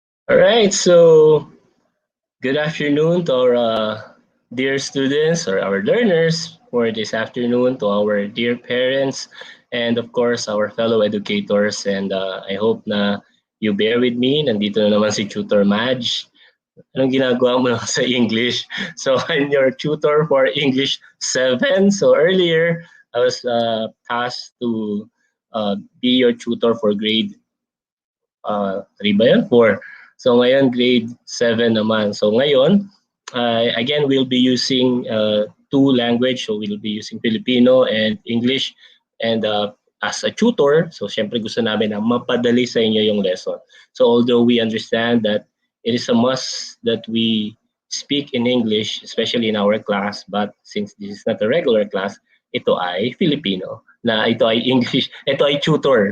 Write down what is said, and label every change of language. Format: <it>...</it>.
<en>All right, so good afternoon to our dear students or our learners for this afternoon, to our dear parents, and of course our fellow educators. And I hope na you bear with me.</en> <tl>Nandito na naman si Tutor Madge. Anong ginagawa mo na sa English?</tl> <en>So I'm your tutor for English 7. So earlier, I was tasked to be your tutor for grade 3</en> <tl>ba yan?</tl> <en>4.</en> <tl>So ngayon, grade 7 naman.</tl> <en>So ngayon, again, we'll be using two language. So we'll be using Filipino and English. And as a tutor, so</en> <tl>syempre gusto namin na mapadali sa inyo yung lesson.</tl> <en>So although we understand that it is a must that we speak in English, especially in our class, but since this is not a regular class,</en> <tl>ito ay Filipino. Na ito ay English, ito ay tutor.</tl>